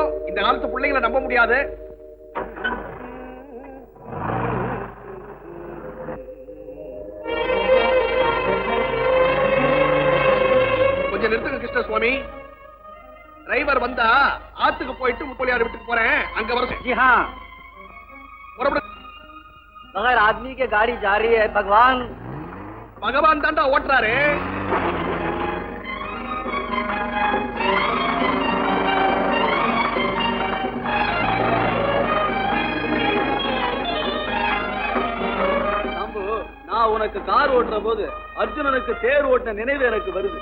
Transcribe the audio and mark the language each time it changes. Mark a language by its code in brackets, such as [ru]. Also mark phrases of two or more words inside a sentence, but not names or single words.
[ta] இந்த காலத்து பிள்ளைங்களை நம்ப முடியாது. கொஞ்சம் நிறுத்துங்க கிருஷ்ணசுவாமி. டிரைவர் வந்தா ஆத்துக்கு போயிட்டு முப்பலியார் வீட்டுக்கு போறேன், அங்க வர [hi] जी हाँ, [ta] புறப்படு. [hi] बगैर आदमी के गाड़ी जा रही है। भगवान [ta] பகவான் தாண்டா ஓட்டுறாரு. நான் உனக்கு கார் ஓட்டுற போது அர்ஜுனனுக்கு தேர் ஓட்டின நினைவு எனக்கு வருது.